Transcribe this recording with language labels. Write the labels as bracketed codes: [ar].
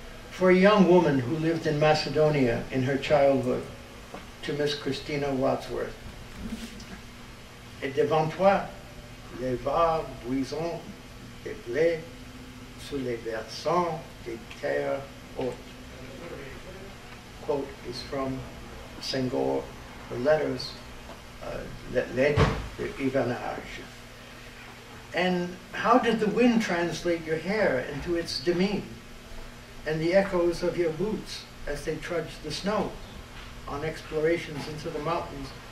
[en] For a young woman who lived in Macedonia in her childhood, to Miss Christina Wadsworth. [fr] Et devant toi, les vagues brisants des blés sous les versants des terres hautes. [en] Quote is from Senghor, the letters that led to hivernage. And how did the wind translate your hair into its demean, and the echoes of your boots as they trudged the snow on explorations into the mountains?